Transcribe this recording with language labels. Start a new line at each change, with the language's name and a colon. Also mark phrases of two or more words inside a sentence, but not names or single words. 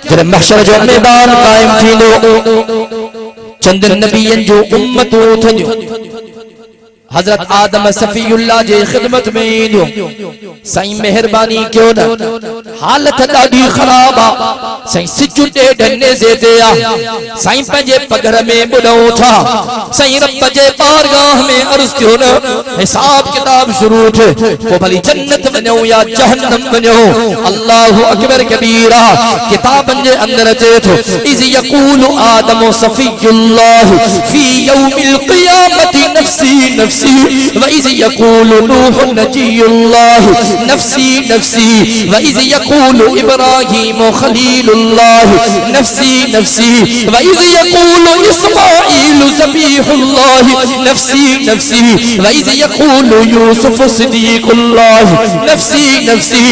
Sindhi: जॾहिं महशर जो मैदान क़ाइम थींदो चंद नबियनि जो उम्मतूं थियूं हजरत आदम सफीउल्लाह जे खिदमत में ईंदो साईं मेहरबानी कयो न हालत ॾाढी ख़राब आ साईं सिज ॾेढने जे ते आ साईं पंहिंजे पगर में ॿुॾऊं था साईं रब जे बारगाह में अर्ज़ कयो न हिसाब किताब शुरू थिए पोइ भली जन्नत वञूं या जहन्नम वञूं
Arabic: الله أكبر كبيرا
Sindhi: किताबनि जे अंदर अचे थो
Arabic: إذ يقول آدم صفي الله في يوم القيامة نفسي نفسي وَإِذْ يَقُولُ نُوحٌ نَجِيُّ اللَّهِ نَفْسِي نَفْسِي وَإِذْ يَقُولُ إِبْرَاهِيمُ خَلِيلُ اللَّهِ نَفْسِي نَفْسِي وَإِذْ يَقُولُ إِسْمَاعِيلُ ذَبِيحُ اللَّهِ نَفْسِي نَفْسِي وَإِذْ يَقُولُ يُوسُفُ صِدِيقُ اللَّهِ نَفْسِي نَفْسِي